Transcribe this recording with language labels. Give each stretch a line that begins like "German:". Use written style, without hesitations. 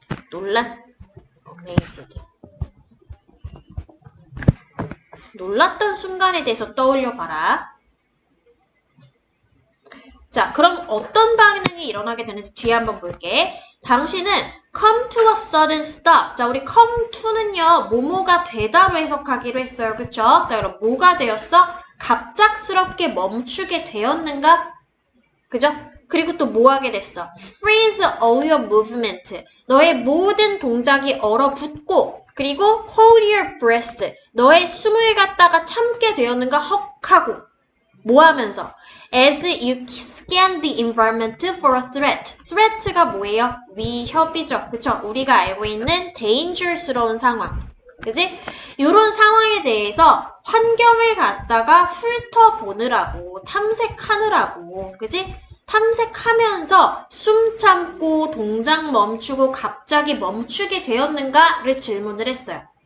Korean: 논란, amazed. 놀랐던 순간에 대해서 떠올려 봐라. 자, 그럼 어떤 반응이 일어나게 되는지 뒤에 한번 볼게. 당신은
English: come to a sudden stop.
Korean: 자, 우리 come to는요, 뭐뭐가 되다로 해석하기로 했어요. 그쵸? 자, 그럼 뭐가 되었어? 갑작스럽게 멈추게 되었는가? 그죠? 그리고 또 뭐 하게 됐어?
English: Freeze all your movement.
Korean: 너의 모든 동작이 얼어붙고, 그리고
English: hold your breath.
Korean: 너의 숨을 갖다가 참게 되었는가? 헉하고. 뭐 하면서?
English: As you scan the environment for a threat.
Korean: threat가 뭐예요? 위협이죠. 그쵸? 우리가 알고 있는 dangerous러운 상황. 그지? 이런 상황에 대해서 환경을 갖다가 훑어보느라고, 탐색하느라고, 그지? 탐색하면서 숨 참고 동작 멈추고 갑자기 멈추게 되었는가를 질문을 했어요.